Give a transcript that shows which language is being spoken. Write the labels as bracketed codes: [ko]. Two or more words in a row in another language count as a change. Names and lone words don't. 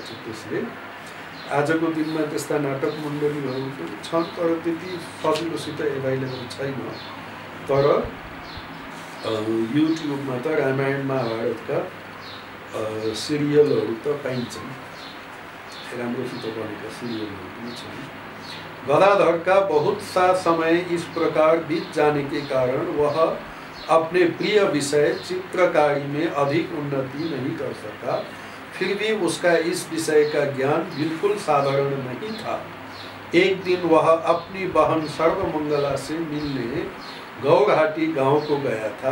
[ne] त्यसले आजको दिनमा त्यस्ता नाटक मण्डलीहरू पनि छन्, तर त्यति सजिलोसित एभाइलेबल छैन। तर युट्युबमा त रामायण महाभारतका सिरियलहरू त पाइन्छन्, राम्रोसित बनेका सिरियलहरू पनि छन्। [hi] गदाधर का बहुत सा समय इस प्रकार बीत जाने के कारण वह अपने प्रिय विषय चित्रकारी में अधिक उन्नति नहीं कर सका। फिर भी उसका इस विषय का ज्ञान बिल्कुल साधारण नहीं था। एक दिन वह अपनी बहन सर्वमंगला से मिलने गौरहाटी गांव को गया था।